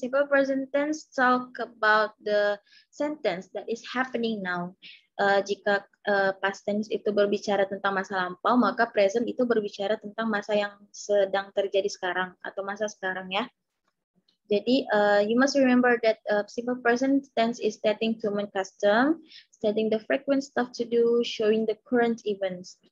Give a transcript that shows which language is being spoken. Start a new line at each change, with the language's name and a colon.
English: Simple present tense talk about the sentence that is happening now.
Indonesian: Jika past tense itu berbicara tentang masa lampau, maka present itu berbicara tentang masa yang sedang terjadi sekarang atau masa sekarang ya.
English: Jadi you must remember that simple present tense is stating human custom, stating the frequent stuff to do, showing the current events.